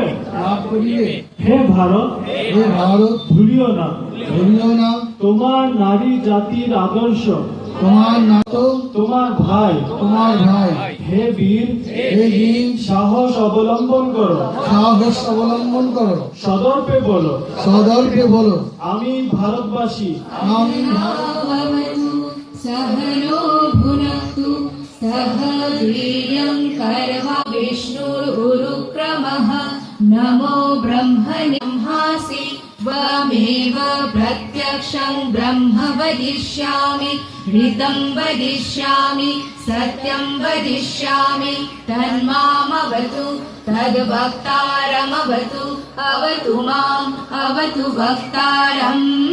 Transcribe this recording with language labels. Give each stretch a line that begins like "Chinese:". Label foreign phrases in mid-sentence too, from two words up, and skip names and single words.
Bangla: হে ভারত, ভুলিও না তোমার নারী জাতির আদর্শ, তোমার ভাই হে বীর, সাহস অবলম্বন করো, সদর্পে বলো আমি ভারতবাসী।
Sanskrit: सहनो भुनक्तु सह वीर्यं कर्मविष्णुरुक्रमः नमो ब्रह्मणे ब्रह्मासि त्वमेव प्रत्यक्षं ब्रह्म वदिष्यामि ऋतं वदिष्यामि सत्यं वदिष्यामि तन्मामवतु तद्वक्तारमवतु अवतु माम् अवतु वक्तारम्।